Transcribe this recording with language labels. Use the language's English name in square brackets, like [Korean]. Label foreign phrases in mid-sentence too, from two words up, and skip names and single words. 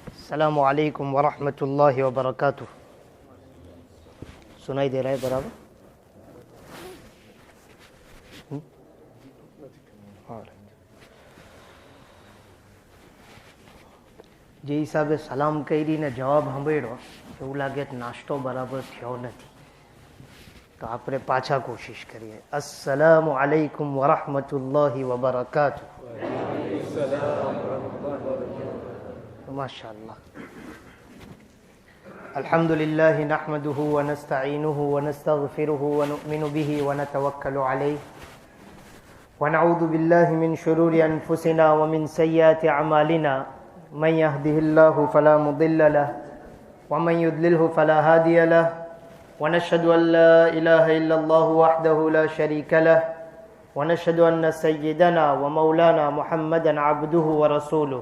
[Arabic] السلام علیکم ورحمۃ اللہ وبرکاتہ. [Urdu] سنائی دے رہا ہے برابر؟ [Gujarati] જે હિસાબે સલામ કરીને જવાબ સાંભળ્યો એવું લાગે કે નાસ્તો બરાબર થયો નથી, તો આપણે પાછા કોશિશ કરીએ. [Arabic] السلام عليكم ورحمة الله وبركاته. [Gujarati] માશાઅલ્લાહ. [Arabic] الحمد لله نحمده ونستعينه ونستغفره ونؤمن به ونتوكل عليه ونعوذ بالله من شرور أنفسنا ومن سيئات أعمالنا من يهده الله فلا مضل له ومن يضلله فلا هادي له ونشهد أن لا إله إلا الله وحده لا شريك له ونشهد أن سيدنا ومولانا محمدا عبده ورسوله.